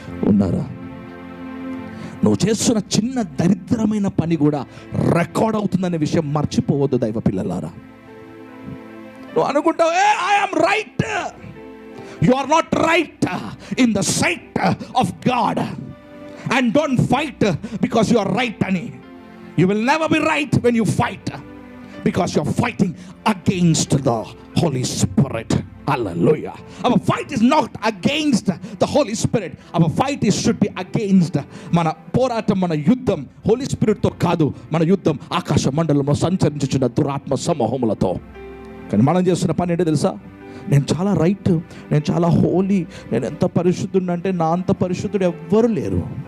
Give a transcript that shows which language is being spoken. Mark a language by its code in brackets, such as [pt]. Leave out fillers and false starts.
[te] ఉన్నారా? నువ్వు చేస్తున్న చిన్న దరిద్రమైన పని కూడా రికార్డ్ అవుతుందనే విషయం మర్చిపోవద్దు దైవ పిల్లలారా. నువ్వు అనుకుంటావు, [en] I am right. You are not right in the sight of God, and don't fight because you are right [te] ani. [en] You will never be right when you fight, because you are fighting against the Holy Spirit. Hallelujah. Our fight is not against the Holy Spirit. Our fight should be against [te] mana పోరాటం, మన యుద్ధం Holi spirit తో కాదు. మన యుద్ధం ఆకాశ మండలంలో సంచరించుచున్న దురాత్మ సమూహములతో. కానీ మనం చేస్తున్న పని ఏంటో తెలుసా? నేను చాలా రైట్, నేను చాలా హోలీ, నేను ఎంత పరిశుద్ధుడు అంటే నా అంత పరిశుద్ధుడు ఎవ్వరు లేరు.